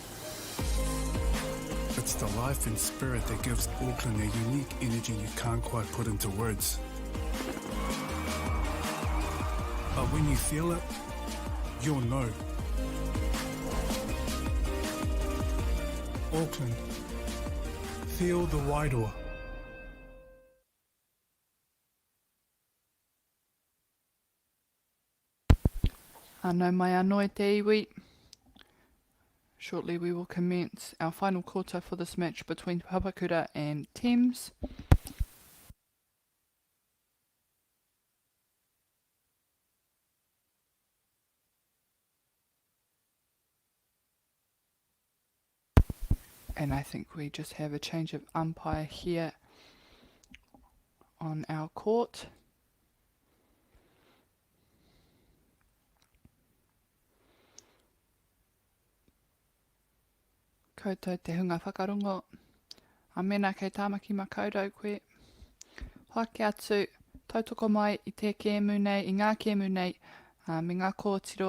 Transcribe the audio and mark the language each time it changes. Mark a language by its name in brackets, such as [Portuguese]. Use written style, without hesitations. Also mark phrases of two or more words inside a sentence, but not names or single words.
[English] It's the life and spirit that gives Auckland a unique energy you can't quite put into words. But when you feel it, you'll know. Auckland, feel the wairoa. [Māori] Anō mai anō e te iwi. [English] Shortly we will commence our final quarter for this match between Papakura and Thames. And I think we just have a change of umpire here on our court. [Māori] Koutou te hunga whakarongo. A mena kei tāmaki makaurau koe. Hoake atu, tautoko mai I te kēmu nei, I ngā kēmu nei, me ngā kōtiro.